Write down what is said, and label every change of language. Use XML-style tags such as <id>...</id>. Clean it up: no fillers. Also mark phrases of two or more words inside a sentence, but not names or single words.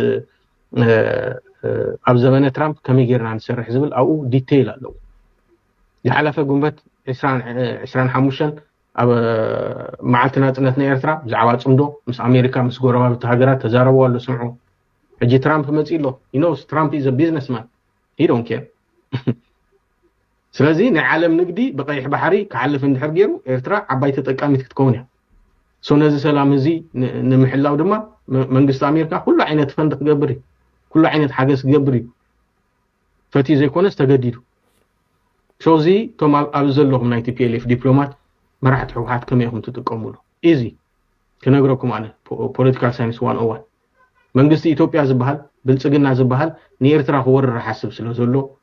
<ti>ኣብ ዘመነ ትራምፕ ከመይ ጌርና ንሰርሕ ዝብል ኣብኡ ዲቴይል ኣለዎ ዝሓለፈ ጉንበት 25 ኣብ መዓልቲ ናጽነት ናይ ኤርትራ ብዛዕባ ጽምዶ ምስ አሜሪካ ምስ ጎረባብቲ ሃገራት ተዛረቡ ኣሎ ስምዑ ሕጂ ትራምፕ መጺሎ ኖስ ትራምፕ</ti> <en>is a businessman he don't care</en> <ti>ስለዚህ ናይ ዓለም ንግዲ በቀይሕ ባሕሪ ከዓልፍ እንድሕር ገይሩ ኤርትራ ዓባይ ተጠቃሚት ክትከውን እያ ሶ ነዚ ሰላም እዚ ንምሕላው ድማ መንግስት አሜሪካ ኩሉ ዓይነት ፈንድ ክገብር ኩሉ ዓይነት ሓገዝ ክገብር ፈቲ ዘይኮነስ ተገዲዱ ሶ እዚ ቶም ኣብ ዘለኹም ናይ TPLF ዲፕሎማት መራሕቲ ሕወሓት ከመይ ኢኹም ትጥቀሙሉ ኢዚ ክነግረኩም ኣነ</ti> <en>political science</en> <ti>101 መንግስቲ ኢትዮጵያ ዝበሃል ብልጽግና ዝበሃል ንኤርትራ ክወርር ሓስብ ስለ ዘሎ</ti>